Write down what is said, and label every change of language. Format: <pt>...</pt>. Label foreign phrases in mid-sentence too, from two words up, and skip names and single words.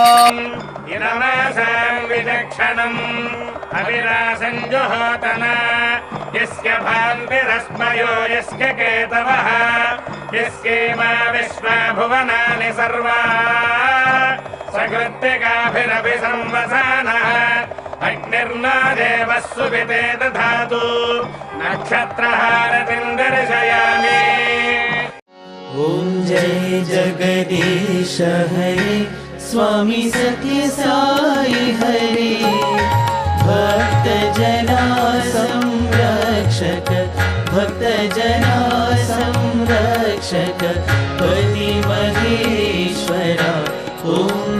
<sa>ఇరమాసాం విచక్షణం అవిరాసం జుహోతన యస్య భాన్తిరస్మయో యస్య కేతవః యస్యేమా విశ్వా భువనాని సర్వా సకృత్తికాభిరపి సంవసానః అగ్నిర్నో దేవः సువితే దధాతు నక్షత్రహారతిం దర్శయామి.</sa> <hi>ॐ जय जगदीश हरे स्वामी सत्य साई हरे भक्त जना संरक्षक भक्त जना संरक्षक पति महेश्वरा ॐ</hi>